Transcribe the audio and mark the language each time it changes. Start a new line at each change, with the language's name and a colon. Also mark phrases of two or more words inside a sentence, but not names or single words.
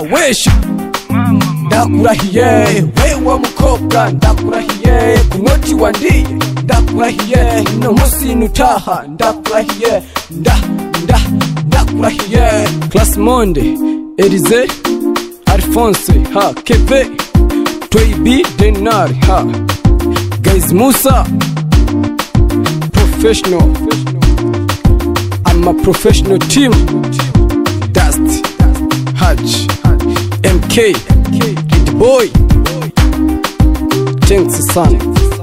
Rundi: Wesha ndakurahiye wewa mukobwa, ndakurahiye kunoti wandiye, ndakurahiye no musi nutaha, ndakurahiye ndakurahiye. Class Monde, Elize, Alphonse, ha Keve, Toibi, Denari, ha Guys Musa, professional.
English: I'm a professional team. Dust, Hutch, MK, Kid Boy. Thanks son.